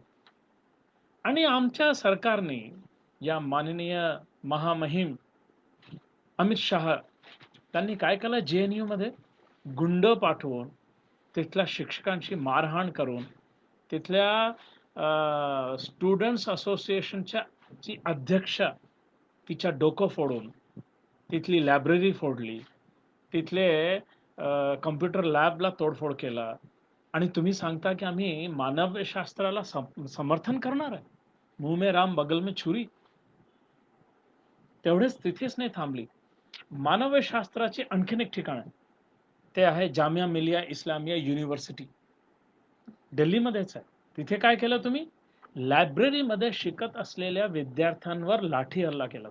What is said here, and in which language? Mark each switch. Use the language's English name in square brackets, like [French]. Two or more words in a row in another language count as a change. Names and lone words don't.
[Marathi] आणि आमच्या सरकारने, या माननीय महामहिम अमित शाह, त्यांनी काय केलं, JNU मध्ये गुंड पाठवून तिथल्या शिक्षकांची मारहाण करून तिथल्या [English] students associationच्या [Marathi] ची अध्यक्ष तिच्या डोकं फोडून तिथली लायब्ररी फोडली, तिथले [English] computer labला [Marathi] तोडफोड केला. आणि तुम्ही सांगता की आम्ही मानवशास्त्राला समर्थन करणार आहे. [Hindi] मुंह में राम बगल में छुरी. [Marathi] तेवढेच तिथेच नाही थांबली. मानवशास्त्राचे आणखीन एक ठिकाण आहे, ते आहे जामिया मिलिया इस्लामिया युनिव्हर्सिटी, दिल्लीमध्येच आहे. तिथे काय केलं तुम्ही, लायब्ररीमध्ये शिकत असलेल्या विद्यार्थ्यांवर लाठी हल्ला केला.